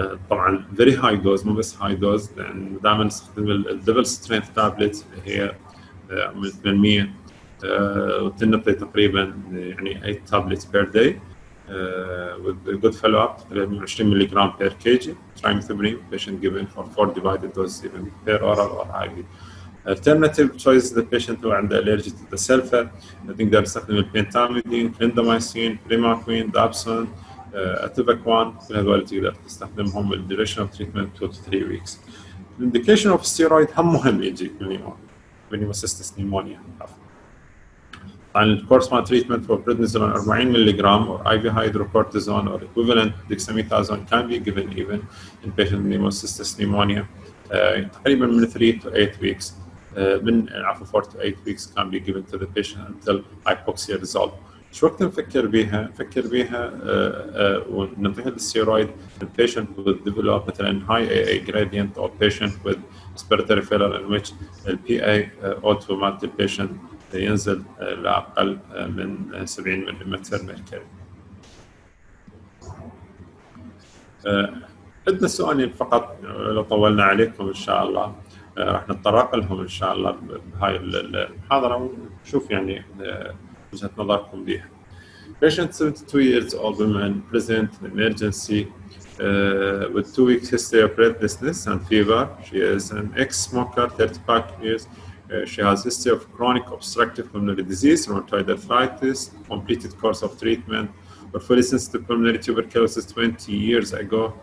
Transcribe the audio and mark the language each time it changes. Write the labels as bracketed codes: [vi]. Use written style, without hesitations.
[ar] طبعا [en] very high dose [ar] مو بس [en] high dose، [ar] لان دائما نستخدم الدبل سترينث تابلت اللي هي من [en] 800 وتنطي تقريبا يعني 8 tablet per day with good follow up 20 ملغ per kg trimethoprim patient given for 4 divided doses even per oral or IV. Alternative choice the patient who [ar] عنده [en] allergy to the sulfur [ar] نقدر نستخدم [en] البنتاميدين، clindamycin, primaquine, dapsone, atovaquone, [ar] كل هذول تقدر تستخدمهم [en] الديوريشن of treatment 2 to 3 weeks. [ar] الانديكيشن اوف ستيرويد هم مهم يجي بالنيموسيستس نيمونيا. طبعا الكورس مال [en] treatment for prednisolone 40 ملغ or IV hydrocortisone or equivalent dexamethasone can be given even in patient with pneumocystis pneumonia [ar] تقريبا من [en] 3 to 8 weeks [ar] من 4 to 8 weeks [en] can be given to the patient until hypoxia resolved. [ar] شو وقت نفكر بيها؟ نفكر بيها وننتهي الستيرويد [en] البيشنت with develop مثلا high AA gradient or patient with respiratory failure in which ال PA O2 [ar] مالت البيشنت ينزل لأقل من 70 ملم مركوري. عندنا سؤالين فقط لو طولنا عليكم إن شاء الله راح نتطرق لهم إن شاء الله بهاي المحاضرة ونشوف يعني وجهة نظركم بها. [en] Patient 72 years old woman present in emergency with 2 weeks history of breathlessness and fever. She is an ex-smoker, 35 years. She has history of chronic obstructive pulmonary disease, rheumatoid arthritis, completed course of treatment for fully sensitive pulmonary tuberculosis 20 years ago.